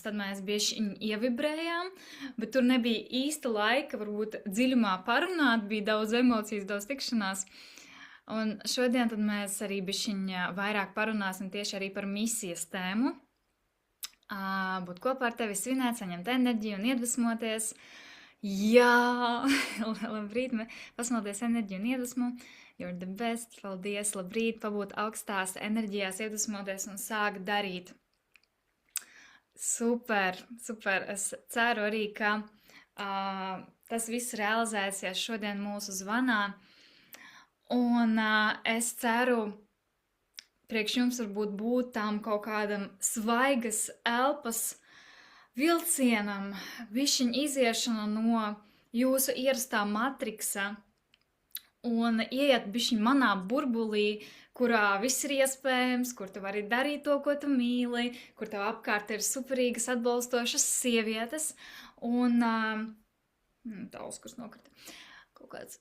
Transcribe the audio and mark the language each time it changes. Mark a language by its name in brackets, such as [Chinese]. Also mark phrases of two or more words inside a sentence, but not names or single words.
[Latvian] Tad mēs bieži ievibrējām, bet tur nebija īsta laika, varbūt dziļumā parunāt, bija daudz emocijas, daudz tikšanās. Un šodien tad mēs arī bišķiņ vairāk parunāsim tieši arī par misijas tēmu. Būt kopā ar tevi, svinēt, saņemt enerģiju un iedvesmoties. Jā, labrīt, pasmalties enerģiju un iedvesmu. [English] You're the best, [Latvian] paldies, labrīt, pabūt augstās enerģijās, iedvesmoties un sākt darīt. Super. Es ceru arī, ka tas viss realizēsies šodien mūsu zvanā. Un es ceru, priekš jums varbūt būt tām kaut kādam svaigas elpas vilcienam, višķiņ iziešana no jūsu ierastā matriksa un ieiet bišķiņ manā burbulī, kurā viss ir iespējams, kur tu vari darīt to, ko tu mīli, kur tev apkārt ir superīgas atbalstošas sievietes un tā uzkurs nokrita kaut kāds...